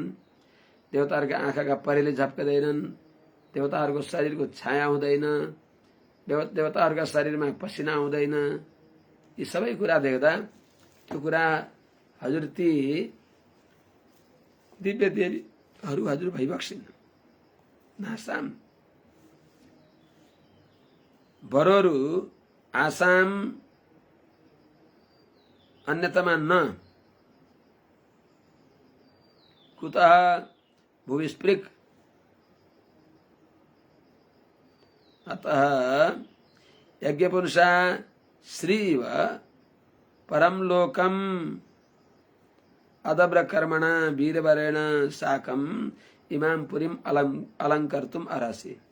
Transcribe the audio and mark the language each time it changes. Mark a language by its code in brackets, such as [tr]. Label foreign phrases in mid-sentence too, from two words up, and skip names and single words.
[ne] देवताहरूका आँखाका परेले झप्कदैनन्, देवताहरूको शरीरको छाया हुँदैन, देवताहरूका शरीरमा पसिना आउँदैन। यी सबै कुरा देख्दा त्यो कुरा हजुर ती दिव्य देवीहरू हजुर भइबक्सिन्। [sa] नासाम बरोरु आसाम अन्यतमा न कुतः भुविस्पृक् अतः यज्ञपुरुषा श्रीव परम लोकम अदब्रकर्मणा वीरवरेण साकम इमाम पुरीम अलंकर्तुम अर्हसि।